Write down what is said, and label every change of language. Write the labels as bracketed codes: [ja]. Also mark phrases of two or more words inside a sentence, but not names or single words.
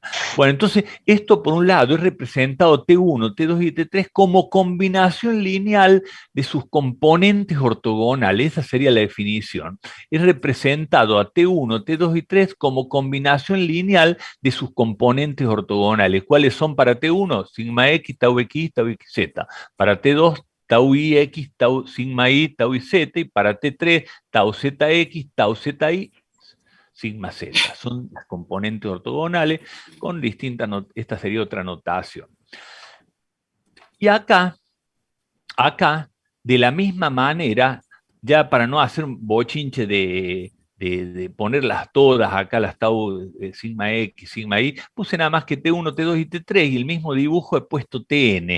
[es] Bueno, entonces, esto por un lado es representado T1, T2 y T3 como combinación lineal de sus componentes ortogonales, esa sería la definición. Es representado a T1, T2 y T3 como combinación lineal de sus componentes ortogonales. ¿Cuáles son para T1? Sigma X, tau X, tau XZ. Para T2, tau IX, tau sigma I, tau IZ, y para T3, tau ZX, tau ZI, sigma Z. Son las componentes ortogonales con distintas, esta sería otra notación. Y acá, de la misma manera, ya para no hacer un bochinche de ponerlas todas acá, las tau sigma X, sigma Y, puse nada más que T1, T2 y T3, y el mismo dibujo he puesto TN.